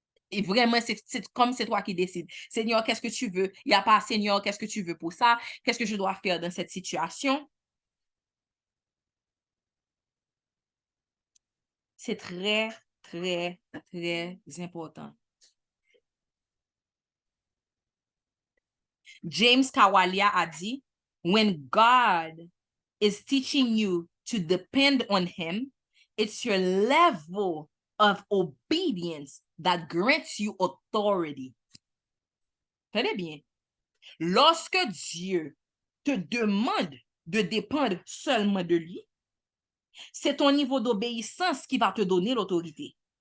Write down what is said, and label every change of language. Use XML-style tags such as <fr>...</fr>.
<fr>Et vraiment, c'est comme c'est toi qui décides. Seigneur, qu'est-ce que tu veux? Il n'y a pas, Seigneur, qu'est-ce que tu veux pour ça? Qu'est-ce que je dois faire dans cette situation? C'est très, très, très important.</fr> <en>James Kawalia</en> <fr>a dit,</fr> <en>when God is teaching you to depend on him, it's your level of obedience that grants you authority.</en> <fr>Tenez bien. Lorsque Dieu te demande de dépendre seulement de lui, c'est ton niveau d'obéissance qui va te donner l'autorité.</fr>